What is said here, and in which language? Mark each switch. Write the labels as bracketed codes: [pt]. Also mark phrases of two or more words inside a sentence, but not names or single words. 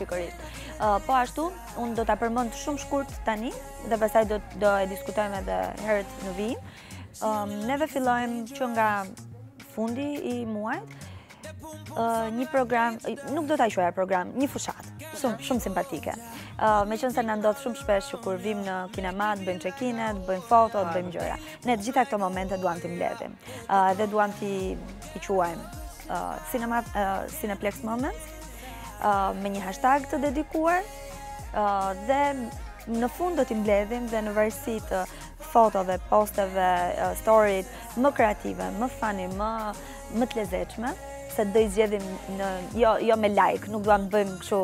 [sq] Po ashtu, unë do ta përmend shumë shkurt tani dhe pastaj do e diskutojmë edhe herët në vijim. Neve fillojmë që nga fundi i muajit një program, nuk do ta quaja program, një fushatë, shumë simpatike. Meqense na ndodh shumë shpesh që kur vim në kinema, të bëjmë check-in-et, bëjmë foto, të bëjmë gjëra. Ne të gjitha këto momente duam t'i mbledhim. Dhe duam t'i quajmë Cineplex Moments, me një hashtag të dedikuar, dhe në fund do t'i mbledhim dhe në varësi të fotove, posteve, storyt më kreative, më funny, më të lezetshme, se do i zgjedhim jo me like, nuk duam të bëjmë kështu